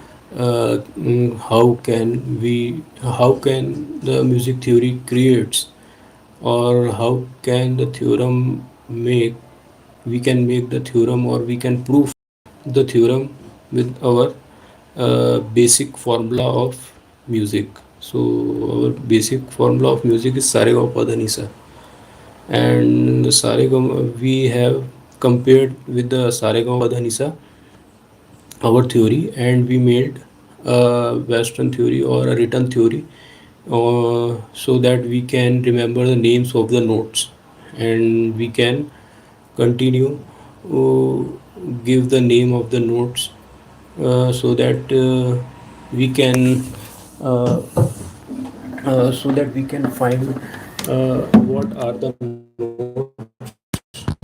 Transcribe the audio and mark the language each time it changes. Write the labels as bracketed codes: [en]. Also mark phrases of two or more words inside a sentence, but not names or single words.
[en] How can the music theory creates, or how can the theorem make, we can make the theorem or we can prove the theorem with our basic formula of music. So our basic formula of music is sa re ga ma pa dha ni sa, and the sa re ga ma we have compared with the sa re ga ma pa dha ni sa our theory, and we made a western theory or a written theory, so that we can remember the names of the notes, and we can continue give the name of the notes, so that we can uh, find what are the notes on the guitar.